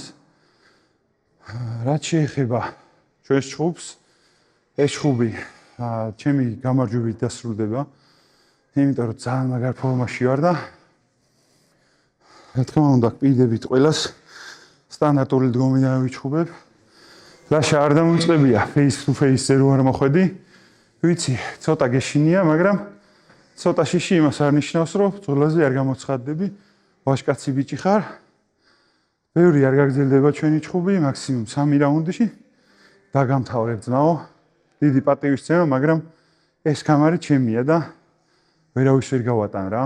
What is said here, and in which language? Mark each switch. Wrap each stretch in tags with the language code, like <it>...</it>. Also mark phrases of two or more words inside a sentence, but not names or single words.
<ka>რაც შეეხება ჩვენს ჯგუფს, ეს ჯგუფი ჩემი გამარჯვებით დასრულდება, იმიტომ რომ ძალიან მაგარ ფორმაში ვარ და რა თქმა უნდა, გპირდებით ყველას სტანდარტული დგომიდან ვიჩხუბებ. ლაშა არ დამოწყებია</ka> <en>face to face-</en> <ka>ზე რო არ მოხვედი. ვიცი, ცოტა გეშინია, მაგრამ ცოტა შიში იმას არ ნიშნავს, რომ ბრძოლაზე არ გამოცხადდები. ვაჟკაცი ბიჭი ხარ. ბევრი არ გაგრძელდება ჩვენი ჯგუფი, მაქსიმუმ 3 რაუნდში დაგამთავრებ ძმაო. დიდი პატივისცემა, მაგრამ ეს კამარი ჩემია და ვერავის ვერ გავატან რა.</ka>